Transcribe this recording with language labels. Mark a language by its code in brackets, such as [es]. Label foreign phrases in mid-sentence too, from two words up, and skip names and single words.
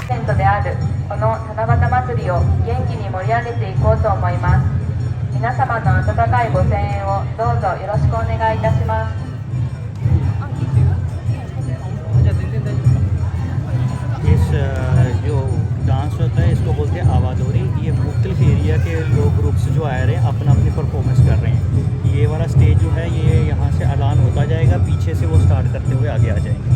[ja] トであるこの七夕祭りを元気に盛り上げていこうと思います。皆様の温かいご声援をどうぞよろしくお願いいたします。 [hi] इस जो डांस होता है इसको बोलते हैं आवादोरी। ये मुख्तलिफ एरिया के लोग ग्रुप्स जो आ रहे हैं अपना अपनी परफॉर्मेंस कर रहे हैं। ये वाला स्टेज जो है ये यहाँ से ऐलान होता जाएगा, पीछे से वो स्टार्ट करते हुए आगे आ जाएंगे।